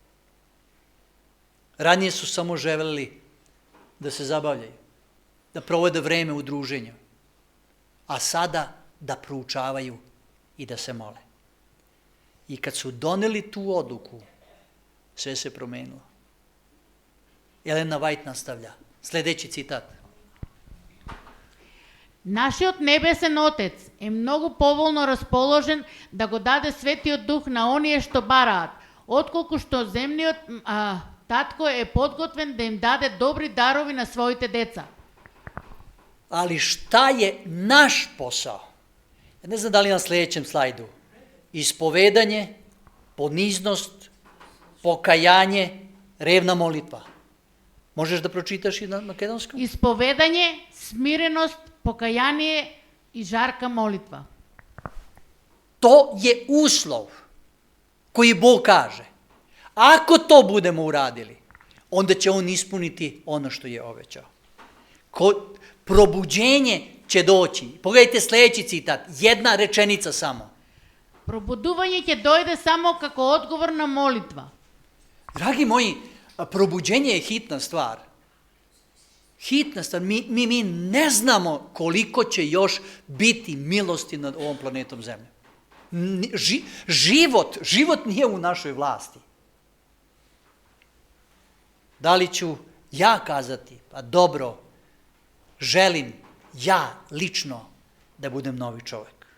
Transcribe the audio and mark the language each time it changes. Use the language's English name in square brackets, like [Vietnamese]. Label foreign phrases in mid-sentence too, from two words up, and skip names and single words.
[Serbian] Ranije su samo želeli da se zabavljaju, da provode vreme u druženju, a sada da proučavaju i da se mole. I kad su doneli tu odluku, sve se promenilo. Jelena White nastavlja. Sljedeći citat. [Macedonian] Нашиот небесен Отец е многу поволно расположен да го даде Светиот Дух на оние што бараат, отколку што земниот татко е подготвен да им даде добри дарови на своите деца. [Serbian] Ali šta je naš posao? Ja ne znam da li na sljedećem slajdu. Ispovedanje, poniznost, pokajanje, revna molitva. Možeš da pročitaš i na makedonskom? [Macedonian] Isповедање, смиреност, покаяние и жарка молитва. [Serbian] To je uslov koji Bog kaže. Ako to budemo uradili, onda će on ispuniti ono što je obećao. Probuđenje će doći. Pogledajte sljedeći citat, jedna rečenica samo. [Macedonian] Пробудување ќе дојде само како одговор на молитва. [Serbian] Dragi moji, probuđenje je hitna stvar. Hitna stvar. Mi ne znamo koliko će još biti milosti nad ovom planetom Zemlje. Život nije u našoj vlasti. Da li ću ja kazati, pa dobro, želim ja lično da budem novi čovjek.